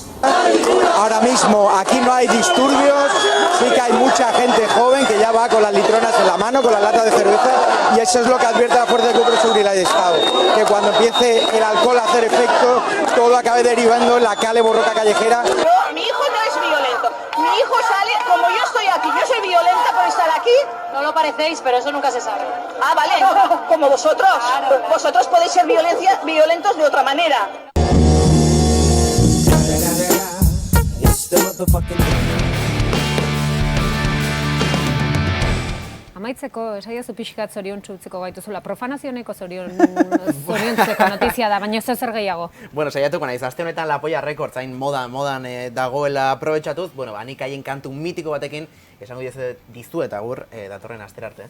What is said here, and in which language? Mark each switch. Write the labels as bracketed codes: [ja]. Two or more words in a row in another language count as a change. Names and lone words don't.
[es] Ahora mismo aquí no hay disturbios, sí que hay mucha gente joven que ya va con las litronas en la mano, con la lata de cerveza, y eso es lo que advierte la Fuerza de Cuerpo de Seguridad y Estado, que cuando empiece el alcohol a hacer efecto, todo acabe derivando en la [eu] cale borroca [es] callejera. No, mi hijo no es violento, mi hijo sale, como yo estoy aquí, yo soy violenta por estar aquí. No lo parecéis, pero eso nunca se sabe. Ah, vale, como vosotros, vosotros podéis ser violentos de otra manera. [eu] Amaitzeko, esaiazu pixkat zoriontsu utziko gaituzula. Profanazioneko zoriontzeko notizia da, baina zer gehiago. Bueno, saiatuko naiz, aste honetan La Polla Records hain modan dagoela aprobetxatuz, nik haien kantu mitiko batekin, esango dizu eta gur datorren astera arte.